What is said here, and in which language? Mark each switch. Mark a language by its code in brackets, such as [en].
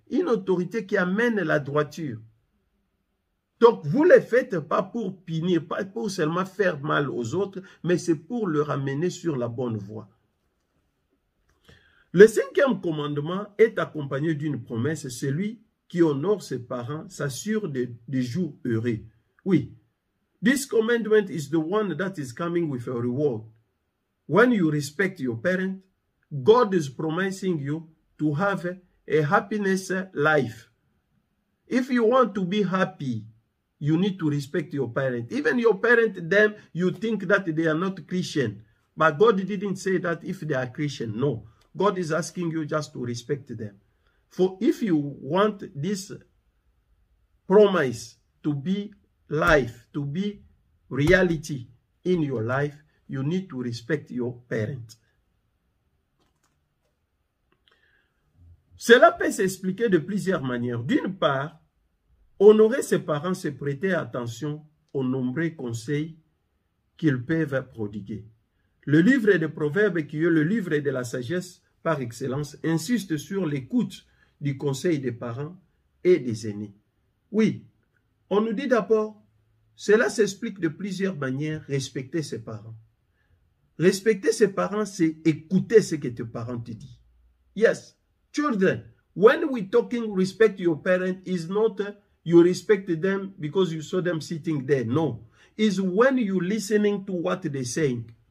[fr] Une autorité qui amène la droiture. Donc, vous ne le faites pas pour punir, pas pour seulement faire mal aux autres, mais c'est pour le ramener sur la bonne voie. Le 5e commandement est accompagné d'une promesse. Celui qui honore ses parents s'assure des jours heureux. Oui. [en] This commandment is the one that is coming with a reward. When you respect your parent, God is promising you to have a happiness life. If you want to be happy, you need to respect your parent. Even your parent, them, you think that they are not Christian. But God didn't say that if they are Christian. No. God is asking you just to respect them. For if you want this promise to be life, to be reality in your life, you need to respect your parent. [fr] Cela peut s'expliquer de plusieurs manières. D'une part, honorer ses parents, c'est prêter attention aux nombreux conseils qu'ils peuvent prodiguer. Le livre des Proverbes, qui est le livre de la sagesse par excellence, insiste sur l'écoute du conseil des parents et des aînés. Oui, on nous dit d'abord, cela s'explique de plusieurs manières, respecter ses parents. Respecter ses parents, c'est écouter ce que tes parents te disent. [en] Yes, children, when we talking respect your parents, is not you respect them because you saw them sitting there. No, is when you listening to what they saying.